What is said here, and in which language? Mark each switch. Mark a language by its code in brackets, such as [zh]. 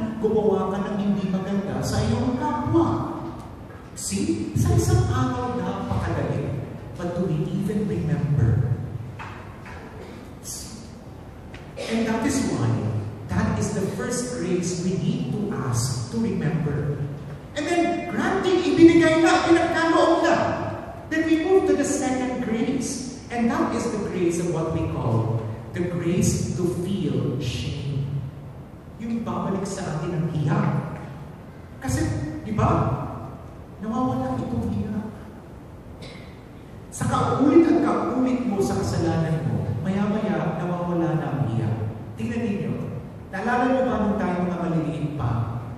[tl] Gumawa ka ng hindi maganda sa iyong kapwa. See? Sa isang araw na napakadali. [en] But do we even remember? And that is why, that is the first grace we need to ask, to remember. And then, granting, [tl] ibinigay na, pinagkaloob na. [en] Then we move to the second grace. And that is the grace of what we call the grace to feel shame. [tl] Yung babalik sa atin ang hiya. Kasi, di ba, nawawala itong hiya. Sa kaulit at kaulit mo sa kasalanan mo, maya-maya nawawala na ang hiya. Tingnan ninyo, naalala niyo ba nung tayo mga maliliit pa?